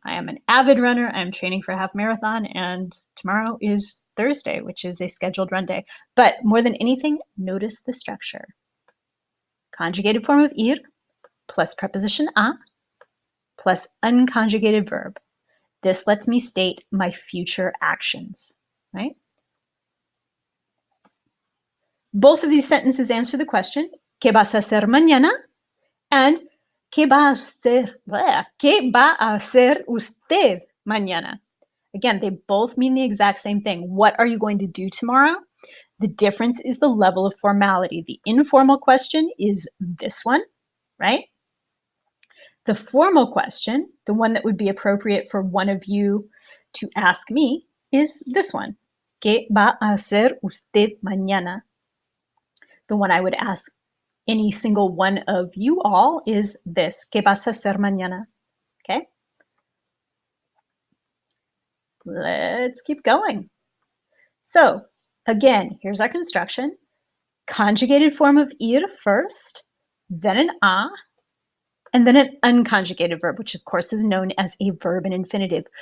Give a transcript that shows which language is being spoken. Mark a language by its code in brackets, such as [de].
[en] I am an avid runner. I'm training for a half marathon, and tomorrow is Thursday, which is a scheduled run day. But more than anything, notice the structure. Conjugated form of ir plus preposition a plus unconjugated verb. This lets me state my future actions, right? Both of these sentences answer the question, [es] ¿qué vas a hacer mañana? And ¿qué va a hacer usted mañana? [en] Again, they both mean the exact same thing. What are you going to do tomorrow? The difference is the level of formality. The informal question is this one, right? The formal question, the one that would be appropriate for one of you to ask me, is this one. [es] ¿Qué va a hacer usted mañana? [en] The one I would ask any single one of you all is this. [es] ¿Qué vas a hacer mañana? [en] Okay? Let's keep going. So, again, here's our construction. Conjugated form of ir first, then an a, and then an unconjugated verb, which of course is known as a verb and infinitive.